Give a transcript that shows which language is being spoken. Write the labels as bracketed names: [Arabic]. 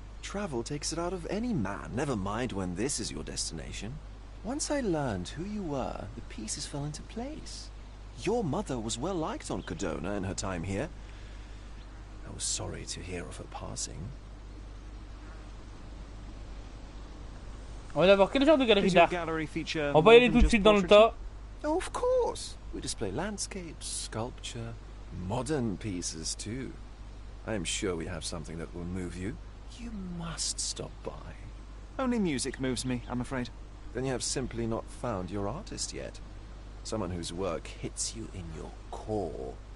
[English] Travel takes it out of any man, never mind when this is your destination. Once I learned who you were, the pieces fell into place. Your mother was well liked on Codona in her time here. I was sorry to hear of her passing. [French] On va d'abord quel genre de galerie d'art? On va y aller tout de suite dans le tas. [English] Oh, of course. We display landscapes, sculpture, modern pieces too. I am sure we have something that will move you. You must stop by. Only music moves me, I'm afraid. Then you have simply not found your artist yet. Someone whose work hits you in your core.